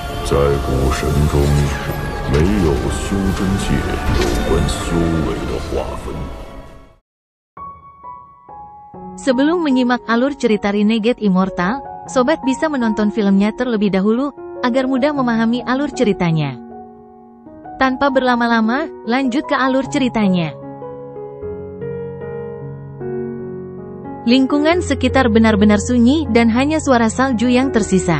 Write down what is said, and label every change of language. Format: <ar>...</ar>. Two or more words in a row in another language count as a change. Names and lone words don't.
<zh>在古神中，没有修真界有关修为的划分。</zh> <id>Sebelum menyimak alur cerita Renegade Immortal, sobat bisa menonton filmnya terlebih dahulu, agar mudah memahami alur ceritanya. Tanpa berlama-lama, lanjut ke alur ceritanya. Lingkungan sekitar benar-benar sunyi dan hanya suara salju yang tersisa.</id>